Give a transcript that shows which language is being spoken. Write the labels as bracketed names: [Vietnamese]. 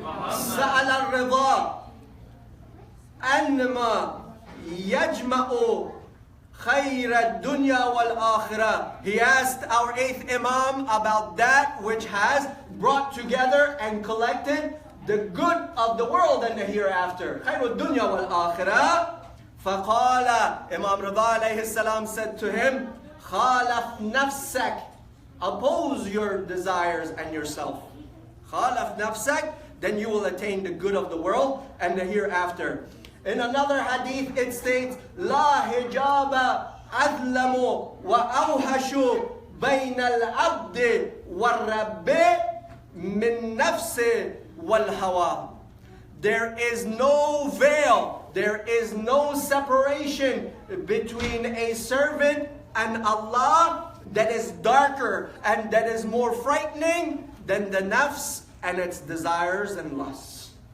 [Arabic] سأل الرضا أنما يجمع خير الدنيا والآخرة. [English] He asked our 8th Imam about that which has brought together and collected the good of the world and the hereafter. [Arabic] خير الدنيا والآخرة. فقال, [English] Imam Rida alayhi salam said to him, [Arabic] خالف نفسك. [English] Oppose your desires and yourself. [Arabic] خالف نفسك. [English] Then you will attain the good of the world and the hereafter. In another hadith it states, [Arabic] لا hijaba أظلم وأوحش بين العبد والرب من نفس والهوى. [English] There is no veil, there is no separation between a servant and Allah that is darker and that is more frightening than the nafs and its desires and lusts.